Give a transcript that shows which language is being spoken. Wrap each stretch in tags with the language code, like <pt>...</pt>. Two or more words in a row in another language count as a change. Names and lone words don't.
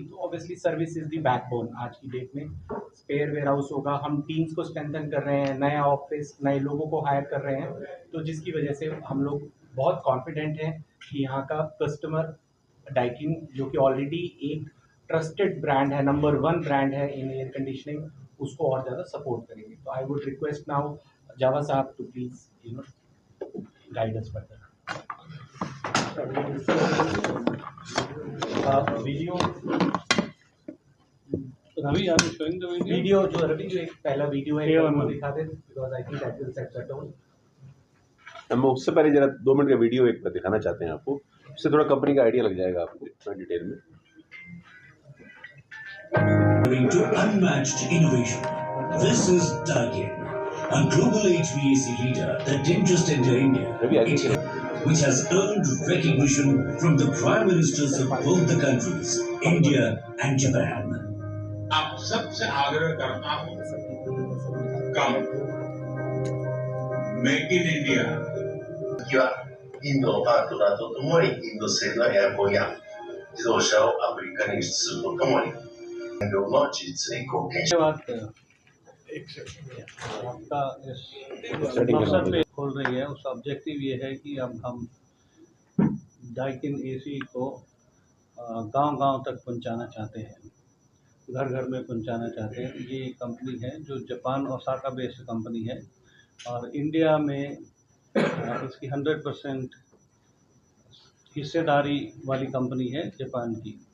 <hi>तो</hi> <en>obviously service is the backbone</en> <hi>आज की डेट में।</hi> <en>spare warehouse</en> <hi>होगा, हम टीम्स को स्ट्रेंथन कर रहे हैं, नया ऑफिस नए लोगों को हायर कर रहे हैं, तो जिसकी वजह से हम लोग बहुत कॉन्फिडेंट हैं कि यहाँ का कस्टमर डाइकिन जो कि ऑलरेडी एक</hi> <en>trusted brand</en> <hi>है,</hi> <en>number 1 brand</en> <hi>है</hi> <en>in air conditioning,</en> <hi>उसको और ज़्यादा सपोर्ट करेंगे।</hi> <en>to I would request now Java sahab to please guide us further.</en> <hi>वीडियो</hi> <en>Ravi, are you showing the video?</en> <hi>वीडियो जो रवि जो एक पहला वीडियो है वो दिखा दे</hi> <en>because I think that will set the tone.</en> <hi>हम उससे पहले जरा 2 मिनट का वीडियो एक दिखाना चाहते हैं आपको, इससे थोड़ा कंपनी का आइडिया लग जाएगा आपको इतना डिटेल में।</hi> <en>To unmatched innovation. This is Daikin, a global HVAC leader that didn't just enter India, which has earned recognition from the Prime Ministers of both the countries, India and Japan.</en> <hi>आप सबसे आग्रह करता हूं, कम मेक इन इंडिया</hi> <ja>インドのパートナーとともにインド製のエアコンや自動車をアフリカに輸出するとともに産業の自立に貢献します。</ja> <hi>आपका इस मकसद पे खोल रही है, उस ऑब्जेक्टिव ये है कि अब हम डाइकिन एसी को गांव-गांव तक पहुंचाना चाहते हैं, घर घर में पहुंचाना चाहते हैं। ये कंपनी है जो जापान ओसाका बेस्ड कंपनी है और इंडिया में इसकी 100% हिस्सेदारी वाली कंपनी है जापान की।</hi>